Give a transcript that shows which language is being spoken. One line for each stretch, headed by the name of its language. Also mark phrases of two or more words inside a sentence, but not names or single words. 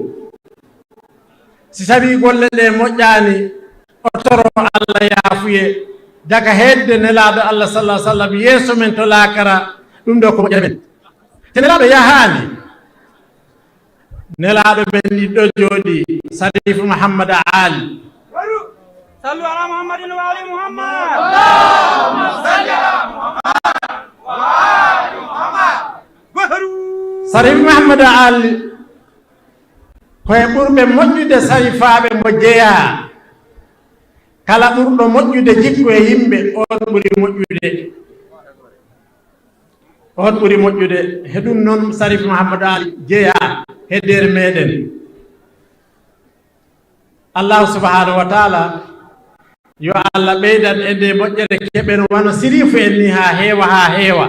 Fula: si tawi golle ɗe moƴƴani o toro Allah yaafuye daga hedde nelaɗo Allah
Arabic: صلى الله عليه وسلم
Fula: yeeso men to laakara ɗum ɗo ko moƴƴere men te nelaɗo yahani nelaɗo ɓen ɗiɗɗo jooɗi Sarifu Muhammad Ali
Arabic: صلوا على محمد وآل محمد اللهم صل على محمد وآل محمد
Fula: Sarifu Muhammad Ali koye ɓurɓe moƴƴude sarifaɓe mo jeeya kala ɓurɗo moƴƴude jikku e yimɓe on ɓuri moƴƴude on ɓuri moƴƴude he ɗum noon Sarifu Muhammad Ali jeeya e nder meɗen Allah
Arabic: سبحانه وتعالى
Fula: yo Allah ɓeydan e nde moƴƴere keɓen wano sirifu en ni ha heewa